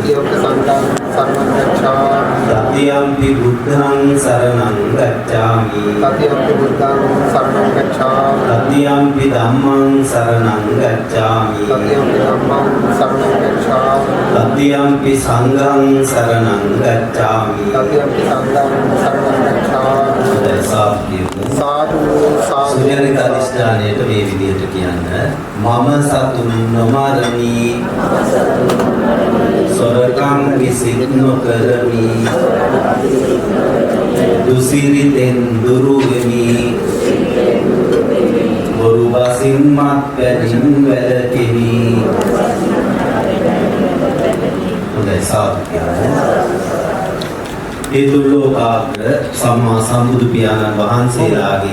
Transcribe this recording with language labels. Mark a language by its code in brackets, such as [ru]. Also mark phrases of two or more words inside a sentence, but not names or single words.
[pi] तृतीयंपि बुद्धं शरणं गच्छामि तृतीयंपि धम्मं शरणं गच्छामि तृतीयंपि संघं शरणं गच्छामि [si] සුජනිතාදිස්ථානයට මේ විදිහට කියන්න මම සතුන් නොමරමි සොරකම් කිසිත් නොකරමි දුසිරිතෙන් දුරු වෙමි බොරු බසින් මත්පැනින් වැළකෙමි හොඳයි සාදු කියන්න ඒ දුර්ලෝකාග්‍ර සම්මා සම්බුදු පියාණන් වහන්සේලාගේ